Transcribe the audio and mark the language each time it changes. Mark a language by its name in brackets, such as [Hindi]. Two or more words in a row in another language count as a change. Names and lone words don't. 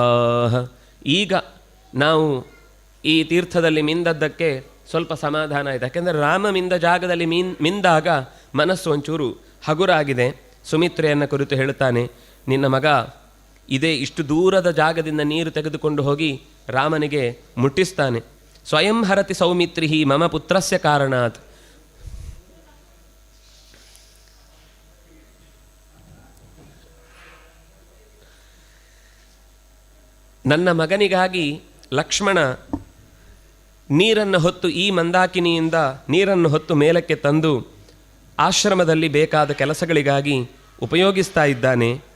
[Kannada] ಈಗ ನಾವು ಈ ತೀರ್ಥದಲ್ಲಿ ಮಿಂದದ್ದಕ್ಕೆ ಸ್ವಲ್ಪ ಸಮಾಧಾನ ಆಯಿತು. ಯಾಕೆಂದರೆ ರಾಮ ಮಿಂದ ಜಾಗದಲ್ಲಿ ಮಿಂದಾಗ ಮನಸ್ಸು ಒಂಚೂರು ಹಗುರಾಗಿದೆ. ಸುಮಿತ್ರೆಯನ್ನು ಕುರಿತು ಹೇಳ್ತಾನೆ, ನಿನ್ನ ಮಗ ಇದೇ ಇಷ್ಟು ದೂರದ ಜಾಗದಿಂದ ನೀರು ತೆಗೆದುಕೊಂಡು ಹೋಗಿ ರಾಮನಿಗೆ ಮುಟ್ಟಿಸ್ತಾನೆ. [Sanskrit] ಸ್ವಯಂ ಹರತಿ ಸೌಮಿತ್ರಿ ಮಮ ಪುತ್ರಸ್ಯ ಕಾರಣಾತ್. [Kannada] ನನ್ನ ಮಗನಿಗಾಗಿ ಲಕ್ಷ್ಮಣ ನೀರನ್ನು ಹೊತ್ತು, ಈ ಮಂದಾಕಿನಿಯಿಂದ ನೀರನ್ನು ಹೊತ್ತು ಮೇಲಕ್ಕೆ ತಂದು ಆಶ್ರಮದಲ್ಲಿ ಬೇಕಾದ ಕೆಲಸಗಳಿಗಾಗಿ ಉಪಯೋಗಿಸ್ತಾ ಇದ್ದಾನೆ.